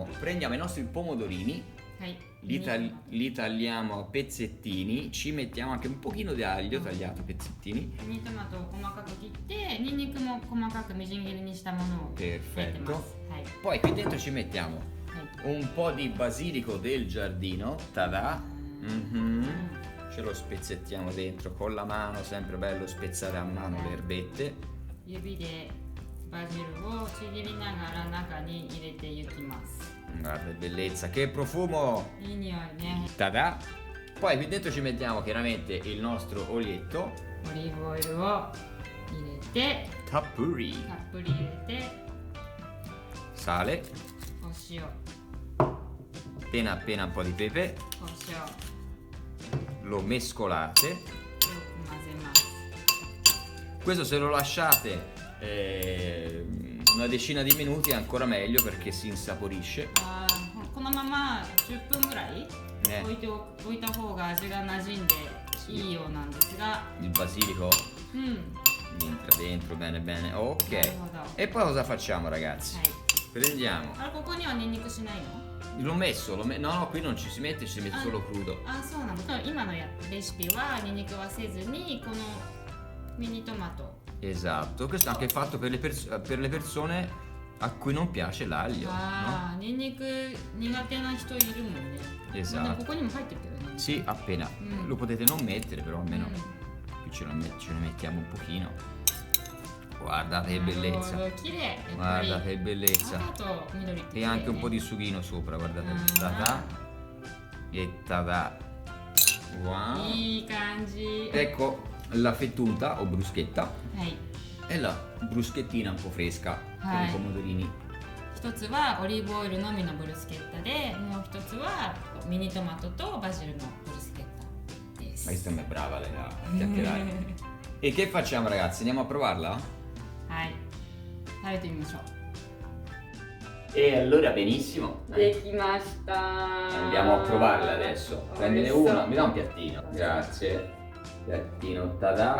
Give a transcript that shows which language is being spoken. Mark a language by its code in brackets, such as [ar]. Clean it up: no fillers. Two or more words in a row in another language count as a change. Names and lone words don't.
[it] Prendiamo i nostri pomodorini, [ja] はい。 [it] li tagliamo a pezzettini, ci mettiamo anche un pochino di aglio tagliato a pezzettini. [ja] ミニトマトを細かく切って、ニンニクも細かくみじん切りにしたものを入れてます。 [it] Perfetto. [ja] はい。 [it] Poi qui dentro ci mettiamo [ja] はい。 [it] un po' di basilico del giardino, tada! Ce lo spezzettiamo dentro con la mano, sempre bello spezzare a mano le erbette. [ja] 指でバジルをちぎりながら中に入れていきます。 [it] Guarda che bellezza, che profumo! [ja] いい匂いね。 [it] Tada! Poi qui dentro ci mettiamo chiaramente il nostro olietto. [ja] オリーブオイルを入れて、 Tappuri. たっぷり入れて、 [it] Sale, [ja] お塩、 [it] appena appena un po' di pepe. [ja] お塩、 [it] Lo mescolate. [ja] よく混ぜます。 [it] Questo se lo lasciate una decina di minuti è ancora meglio perché si insaporisce. [ja] このまま10分ぐらいね置いた方が味が馴染んでいいようなんですが、 [it] Il basilico [ja] うん、 [it] entra dentro bene bene. Ok. [ja] なるほど。 [it] E poi cosa facciamo, ragazzi? [ja] はい。 [it] Prendiamo. [ja] あれ、ここにはニンニクしないの？ [it] L'ho messo, no, no, qui non ci si mette, ci si mette solo crudo. [ja] あ、そうなの。今のレシピはニンニクはせずにこのミニトマト。 [it] Esatto, questo è anche fatto per le persone a cui non piace l'aglio. [ja] ああ、ニンニク苦手な人いるもんね。 [it] Esatto. [ja] まあでもここにも入ってるけどね。 [it] Sì, appena. Lo potete non mettere, però almeno qui ce ne mettiamo un pochino. Guardate che bellezza. [ja] 綺麗。やっぱり [it] Guardate che bellezza. [ja] 赤と緑って綺 [it] E [ja] 麗ね。 [it] anche un po' di sughino sopra, guardate. Tada. E tada. Wow. [ja] いい感じ。 [it] Ecco la fettuta o bruschetta [ja] はい。 [it] e la bruschettina un po' fresca con i pomodorini. [ja] 一つはオリーブオイルのみのブルスケッタで、もう一つはミニトマトとバジルのブルスケッタです。 [it] Ma questa è brava lei a chiacchierare. E che facciamo ragazzi? Andiamo a provarla? [ja] はい食べてみましょう [it] E allora benissimo. [ja] できました [it] Andiamo a provarla adesso. Prendine Adesso- una, mi dà un piattino. Grazie. Piattino tada.